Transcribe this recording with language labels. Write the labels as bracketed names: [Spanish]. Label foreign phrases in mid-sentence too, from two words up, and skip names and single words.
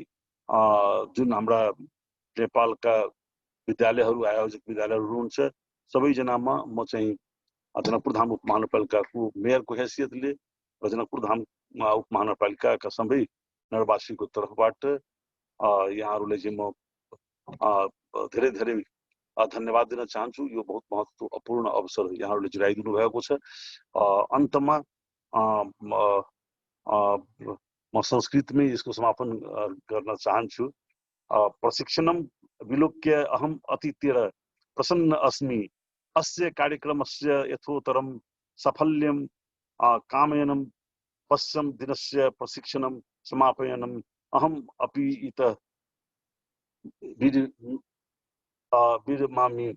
[Nepali] जुन हाम्रा नेपालका विद्यालयहरू आयोजक विद्यालयहरू हुनुहुन्छ सबैजनामा म चाहिँ जनकपुर धाम उपमहानगरपालिकाको मेयरको हैसियतले र जनकपुर धाम उपमहानगरपालिकाका सबै नगरवासीको तर्फबाट यहाँहरूलाई चाहिँ म धेरै धेरै धन्यवाद दिन चाहन्छु। यो बहुत महत्त्वपूर्ण अवसर यहाँहरूले जुटाइदिनु भएको छ। अन्तमा म संस्कृतमै यसको समापन गर्न चाहन्छु। [Sanskrit] प्रशिक्षणम विलोक्य अहम अतीतेर प्रसन्न अस्मि। अस्य कार्यक्रमस्य यथोत्तरं साफल्यं कामयनं पश्यं दिनस्य प्रशिक्षणं समापयनम् अहम अपि इतः विरमामि।